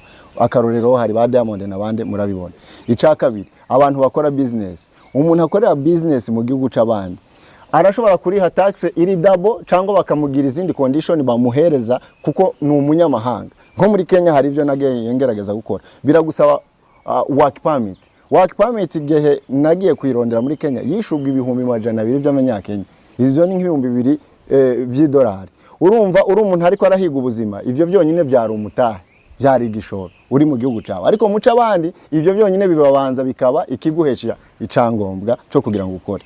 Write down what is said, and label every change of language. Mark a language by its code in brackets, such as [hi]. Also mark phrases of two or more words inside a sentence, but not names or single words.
[rn] Akarorero hari ba Diamond n'abandi murabibona. Ica kabiri, abantu bakora business, umuntu akorera business mu gihugu c'abandi arashobora kuriha tax iri double cyangwa bakamugira izindi condition bamuhereza kuko ni umunyamahanga. Nko muri Kenya hari ivyo nagiye ngerageza gukora, biragusaba [en] work permit. Work permit [rn] igihe nagiye kwirondera muri Kenya yishubwa ibihumbi 200 by'amanyakenya, izo ni nk'ibihumbi 2 by'idolari. Urumva uri umuntu ariko arahiga ubuzima, ivyo byonyine byari umutahe, byari igishoro uri mu gihugu cyawe. Ariko muca abandi ivyo byonyine bibabanza bikaba ikiguhesha icangombwa cyo kugira ngo ukore.